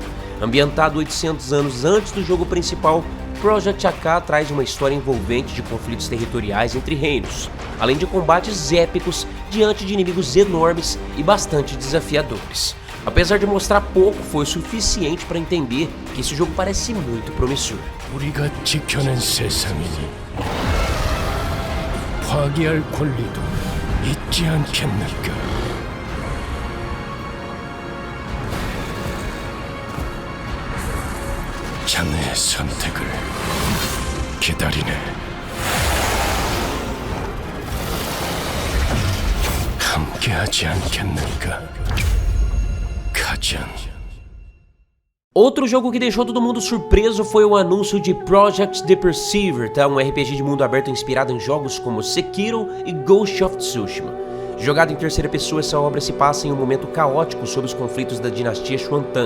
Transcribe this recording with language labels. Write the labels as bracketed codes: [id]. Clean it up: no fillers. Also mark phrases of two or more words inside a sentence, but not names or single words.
[pt] Ambientado 800 anos antes do jogo principal, Project AK traz uma história envolvente de conflitos territoriais entre reinos, além de combates épicos diante de inimigos enormes e bastante desafiadores. Apesar de mostrar pouco, foi o suficiente para entender que esse jogo parece muito promissor. [ko] 우리가 지켜낸 세상이니 파괴할 권리도 있지 않겠는가? 자네의 선택을 기다리네. 함께하지 않겠는가? 가전. [pt] Outro jogo que deixou todo mundo surpreso foi o anúncio de Project The Perceiver, tá? Um RPG de mundo aberto inspirado em jogos como Sekiro e Ghost of Tsushima. Jogado em terceira pessoa, essa obra se passa em um momento caótico sob os conflitos da dinastia Xuantang.